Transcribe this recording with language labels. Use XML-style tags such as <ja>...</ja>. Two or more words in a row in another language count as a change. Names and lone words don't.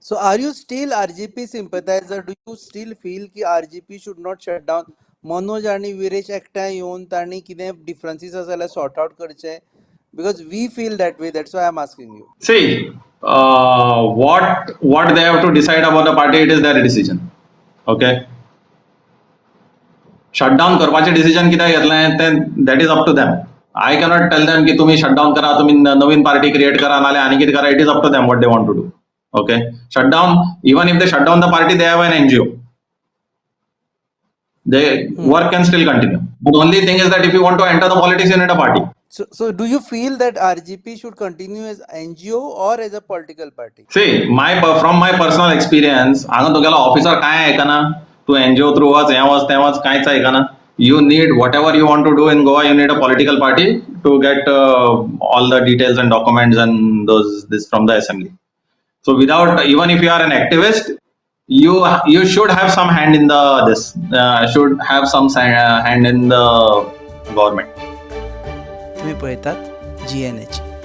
<en>So are you still RGP sympathizer? Do you still feel कि RGP should not shut down?</en> <kok>मनोज आणि विरेश एकठांय येवन तांणी कितें डिफरन्सीस आसा जाल्यार</kok> <en>sort out</en> <kok>करचे,</kok> <en>because we feel that way. That's why I'm asking you. See, what they have to decide about the party, it is their decision.</en> <kok>Okay. Shutdown करपाचे डिसिजन कित्याक घेतलें तें</kok> <en>that is up to them. I cannot tell them</en> <kok>की तुम्ही shutdown करा, तुम्ही नवीन पार्टी क्रिएट करा, नाल्यार आनी कितें करा.</kok> <en>It is up to them what they want to do. Okay. Shutdown, even if they shut down the party, they have an NGO. The work can still continue. But the only thing is that if you want to enter the politics, you need a party. So do you feel that RGP should continue as NGO or as a political party? See, from my personal experience,</en> <kok>हांगा तुगेलो ऑफिसर कांय आयकना, तूं NGO through वच, हें वच, तें वच, कांयच आयकना.</kok> <en>You need whatever you want to do in Goa, you need a political party to get all the details and documents and this from the assembly. So without, even if you are an activist, you should have some hand in should have some hand in the government.</en> <kok>तुम्ही पळयतात GNH.</kok>